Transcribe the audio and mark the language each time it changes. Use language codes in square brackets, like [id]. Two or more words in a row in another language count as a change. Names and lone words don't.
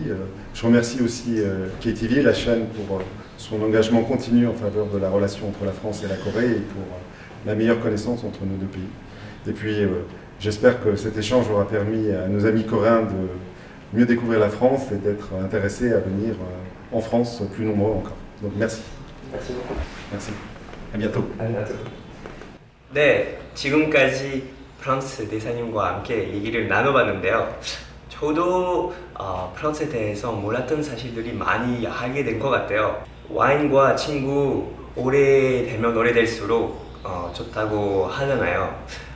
[fr] Je remercie aussi KTV, la chaîne, pour son engagement continu en faveur de la relation entre la France et la Corée et pour la meilleure connaissance entre nos deux pays. Et puis, j'espère que cet échange aura permis à nos amis coréens de mieux découvrir la France et d'être intéressés à venir en France plus nombreux encore. Donc merci. Merci beaucoup. Merci. À bientôt. À bientôt. [ko] 네, 지금까지 프랑스 대사님과 함께 얘기를 나눠봤는데요. 저도 프랑스에 대해서 몰랐던 사실들이 많이 알게 된 것 같아요. 와인과 친구 오래되면 오래될수록 좋다고 하잖아요.